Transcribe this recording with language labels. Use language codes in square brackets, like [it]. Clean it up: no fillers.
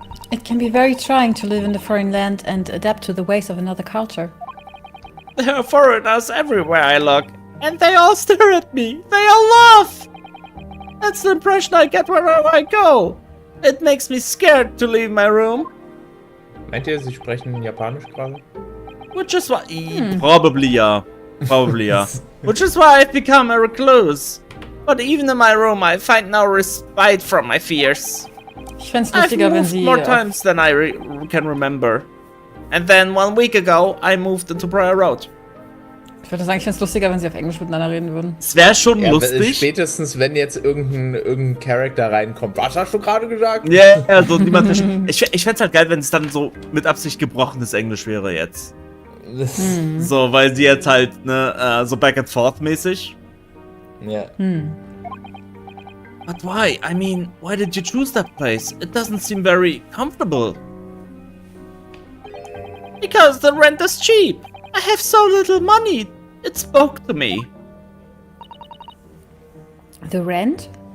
[en] It can be very trying to live in a foreign land and adapt to the ways of another culture. There are foreigners everywhere I look, and they all stare at me. They all laugh. That's the impression I get wherever I go. It makes me scared to leave my room. [de] Meint ihr, sie sprechen Japanisch gerade? [en] Which is why... Probably, yeah. Probably, yeah. Which is why I've become a recluse. But even in my room, I find no respite from my fears. [de] Ich fänd's [en] I've [de] lustiger, wenn [en] moved [de] sie... [en] more times than I can remember. And then 1 week ago, I moved into Briar Road. [de] Ich würde sagen, ich fänd's lustiger, wenn sie auf Englisch miteinander reden würden. Es wäre schon Ja, lustig. spätestens, wenn jetzt irgendein Charakter reinkommt. Was hast du gerade gesagt? Ja, yeah, so niemand. Ich fänd's halt geil, wenn es dann so mit Absicht gebrochenes Englisch wäre jetzt. So, weil sie jetzt halt, ne, so [en] back and forth [de] mäßig. Ja. [en] But why? I mean, why did you choose that place? It doesn't seem very comfortable. Because the rent is cheap. I have so little money. It spoke to me. The rent?